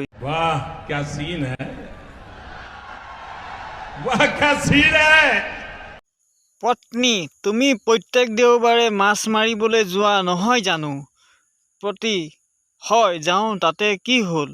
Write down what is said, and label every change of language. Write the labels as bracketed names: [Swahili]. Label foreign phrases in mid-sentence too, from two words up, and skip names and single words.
[Hindi] वाह क्या सीन है, वाह क्या सीन है। [Assamese] পত্নী, তুমি প্ৰত্যেক দেওবাৰে মাছ মাৰিবলৈ যোৱা নহয় জানো? পতি: হয় যাওঁ, তাতে কি হ'ল?